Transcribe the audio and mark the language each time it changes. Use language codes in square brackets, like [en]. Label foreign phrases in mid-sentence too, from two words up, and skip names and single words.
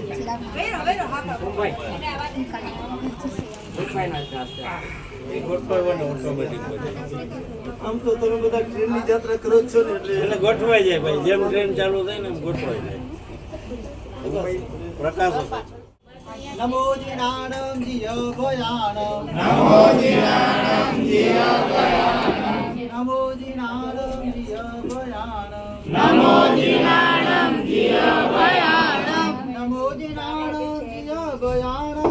[gu] વેરો વેરો હા ભાઈ આમ તો તમે બધા ટ્રેનની યાત્રા કરો જ છો ને એટલે ગોઠવાઈ જાય ભાઈ જેમ ટ્રેન ચાલુ થાય ને એમ ગોઠવાઈ જાય પ્રકાશ [pra] नमो जिनाणं जियो भयाणं नमो जिनाणं जियो भयाणं नमो जिनाणं जियो भयाणं नमो जिनाणं जियो भयाणं नमो जिनाणं जियो भयाणं